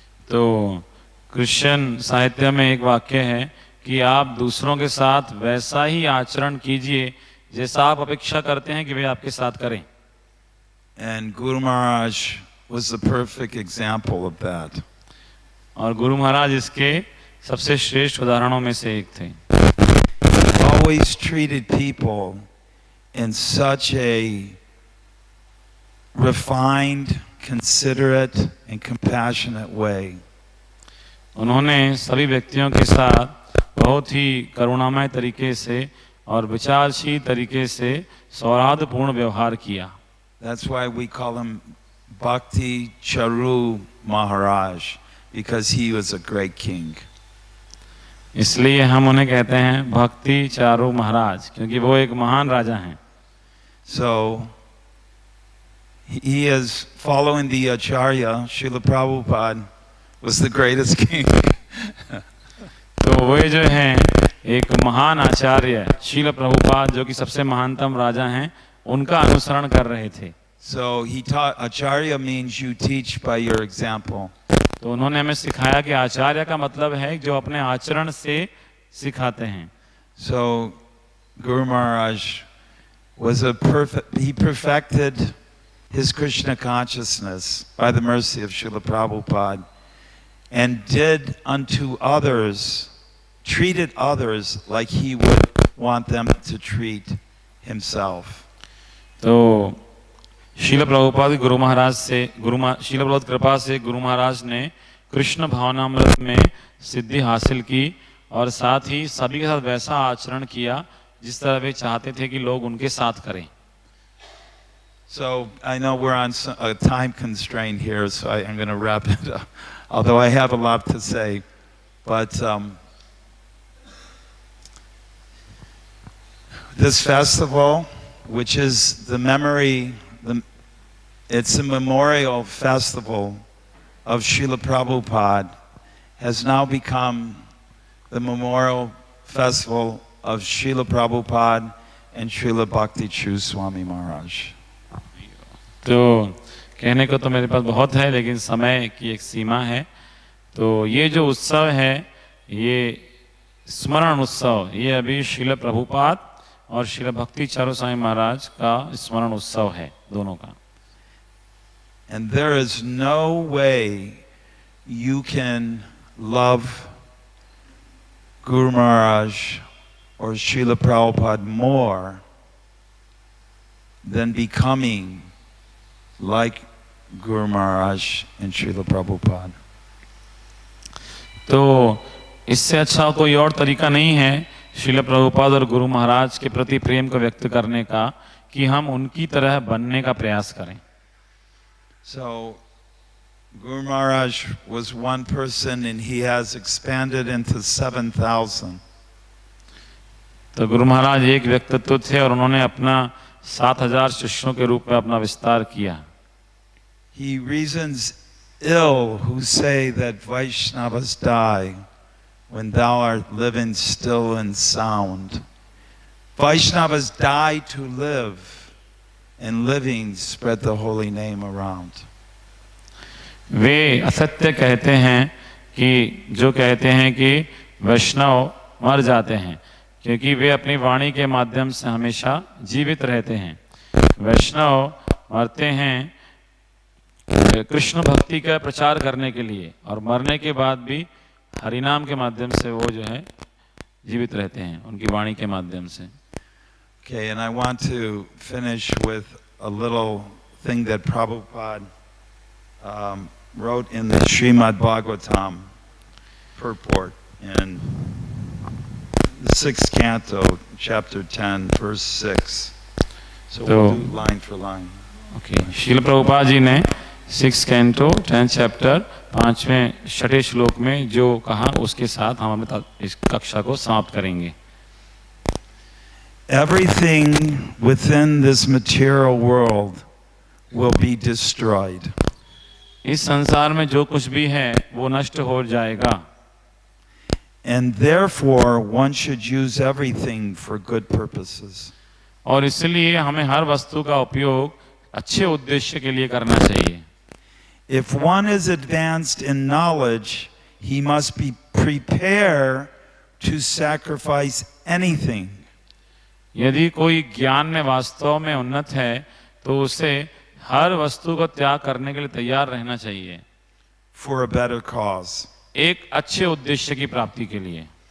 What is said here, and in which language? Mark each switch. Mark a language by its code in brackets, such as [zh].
[hi] तो क्रिश्चियन साहित्य में एक वाक्य है कि आप दूसरों के साथ वैसा ही आचरण कीजिए जैसा आप अपेक्षा करते हैं कि वे आपके साथ करें। [en] And Guru Maharaj was the perfect example of that. [hi] और गुरु महाराज इसके सबसे श्रेष्ठ उदाहरणों में से एक थे। [en] He always treated people in such a refined, considerate, and compassionate way. [hi] उन्होंने सभी व्यक्तियों के साथ बहुत ही करुणामय तरीके से और विचारशील तरीके से सौहार्दपूर्ण व्यवहार किया। [en] That's why we call him Bhakti Charu Maharaj, because he was a great king. [hi] इसलिए हम उन्हें कहते हैं भक्ति चारू महाराज, क्योंकि वो एक महान राजा हैं। [en] So he is following the Acharya. Srila Prabhupada was the greatest king. [hi] तो वे जो हैं एक महान आचार्य श्रील प्रभुपाद जो कि सबसे महानतम राजा हैं, उनका अनुसरण कर रहे थे। [en] So he taught, Acharya means you teach by your example. [hi] तो उन्होंने हमें सिखाया कि आचार्य का मतलब है जो अपने आचरण से सिखाते हैं। [en] So Guru Maharaj was he perfected his Krishna consciousness by the mercy of Srila Prabhupada and did unto others, treated others like he would want them to treat himself. [hi] तो शील प्रभुपाद गुरु महाराज से शील प्रभुपाद कृपा से गुरु महाराज ने कृष्ण भावनामृत में सिद्धि हासिल की और साथ ही सभी के साथ वैसा आचरण किया जिस तरह वे चाहते थे कि लोग उनके साथ करें। [en] So I know we're on a time constraint here, so I'm going to wrap it up. Although I have a lot to say, but this festival, which is the memory, it's a memorial festival of Srila Prabhupada, has now become the memorial festival of Srila Prabhupada and Srila Bhakti True Swami Maharaj. [hi] तो कहने को तो मेरे पास बहुत है, लेकिन समय की एक सीमा है। तो ये जो उत्सव है, ये स्मरण उत्सव, ये अभी श्रील प्रभुपाद और श्रील भक्ति चारू स्वामी महाराज का स्मरण उत्सव है, दोनों का। [en] And there is no way you can love Guru Maharaj or Srila Prabhupada more than becoming like Guru Maharaj and Srila Prabhupada. [hi] तो इससे अच्छा कोई और तरीका नहीं है श्रील प्रभुपाद और गुरु महाराज के प्रति प्रेम को व्यक्त करने का कि हम उनकी तरह बनने का प्रयास करें। [en] So, Guru Maharaj was one person and he has expanded into 7,000. [hi] तो गुरु महाराज एक व्यक्तित्व थे और उन्होंने अपना 7,000 शिष्यों के रूप में अपना विस्तार किया। [en] He reasons ill who say that Vaishnavas die when thou art living still and sound. Vaishnavas die to live, and living spread the holy name around. [hi] वे असत्य कहते हैं कि जो कहते हैं कि वैष्णव मर जाते हैं क्योंकि वे अपनी वाणी के माध्यम से हमेशा जीवित रहते हैं। वैष्णव मरते हैं कृष्ण भक्ति का प्रचार करने के लिए और मरने के बाद भी हरिनाम के माध्यम से वो जो है जीवित रहते हैं उनकी वाणी के माध्यम से। [en] Okay, and I want to finish with a little thing that Prabhupada wrote in the Srimad Bhagavatam purport in the 6th canto, chapter 10, verse 6. So we'll do line for line. [hi] Okay, Srila Prabhupada ji ने [en] 6th canto 10th chapter [hi] 5वें 6ठे श्लोक में जो कहा उसके साथ हम अपनी इस कक्षा को समाप्त करेंगे। [en] Everything within this material world will be destroyed. [hi] इस संसार में जो कुछ भी है वो नष्ट हो जाएगा। [en] And therefore one should use everything for good purposes. [hi] और इसलिए हमें हर वस्तु का उपयोग अच्छे उद्देश्य के लिए करना चाहिए। [en] If one is advanced in knowledge, he must be prepared to sacrifice anything. [hi] यदि कोई ज्ञान में वास्तव में उन्नत है तो उसे हर वस्तु को त्याग करने के लिए तैयार रहना चाहिए [en] for a better cause. [hi] एक अच्छे उद्देश्य की प्राप्ति के लिए।